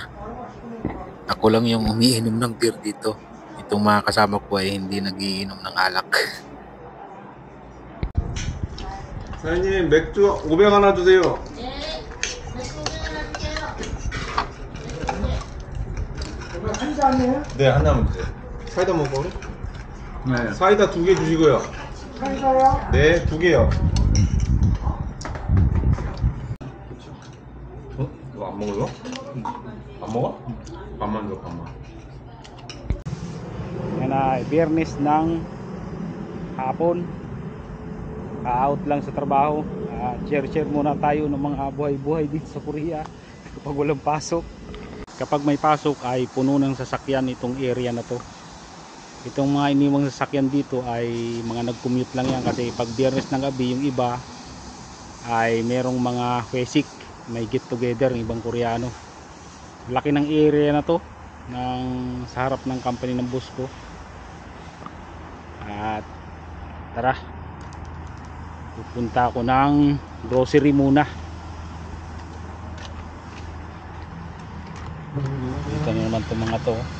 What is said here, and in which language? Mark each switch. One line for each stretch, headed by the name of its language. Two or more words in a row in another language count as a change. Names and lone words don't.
Filipino: Ako lang yung umiinom ng beer dito. Itong mga kasama ko ay hindi nagiinom ng alak.
Korean: 사장님 맥주 500 하나 주세요. 한 잔이에요? 네, 하나만 주세요. 사이다 먹어? 네. 사이다 2개 주시고요. 사이다요? 네, 2개요. 어? 이거 안 먹어요? 안 먹어? 밥만 줘, 밥만.
Filipino: Yan ay biyernes ng hapon, out lang sa trabaho. Share muna tayo ng mga buhay-buhay dito sa Korea kapag walang pasok. Kapag may pasok ay puno ng sasakyan itong area na to. Itong mga iniwang sasakyan dito ay mga nag-commute lang yan, kasi pag biyernes ng gabi yung iba ay merong mga fesik, may
English: get together
Filipino: ng ibang Koreano. Laki ng area na to sa harap ng company ng boss ko. At tara, pupunta ako ng grocery muna. Dito na naman itong mga to.